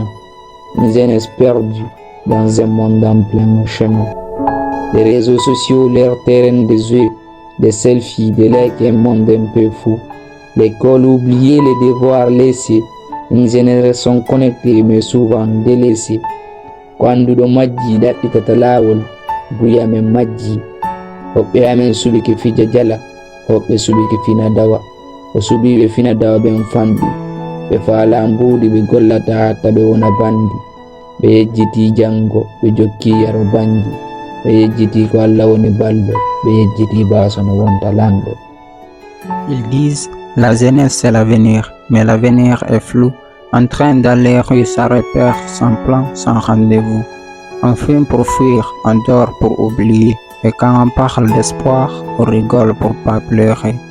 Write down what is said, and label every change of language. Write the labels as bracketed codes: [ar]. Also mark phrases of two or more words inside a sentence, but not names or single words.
[fr] Une jeunesse perdue dans un monde en plein chemin. Les réseaux sociaux, leur terrain de jeu, des selfies, des likes, un monde un peu fou. L'école oubliée, les devoirs laissés. Une génération connectée mais souvent délaissée. [ff] Quando do majji daɗɗitata laawol buyamen majji. Hoɓɓe amen suɓi ke fija jala, hoɓɓe suɓi ke fina dawa. O suɓi ɓe fina dawa ɓen famɗi, ɓe faala mbuuɗi ɓe gollata hatta ɓe wona bandi. Ɓe yejjiti jango, ɓe jokki yaro banji. Ɓe yejjiti ko Allah woni balɗo, ɓe yejjiti baaso no wonta lamɗo. [fr] Ils disent la jeunesse c'est l'avenir, mais l'avenir est flou. En train dans les rues, ça repère sans plan, sans rendez-vous. On fume pour fuir, on dort pour oublier. Et quand on parle d'espoir, on rigole pour pas pleurer.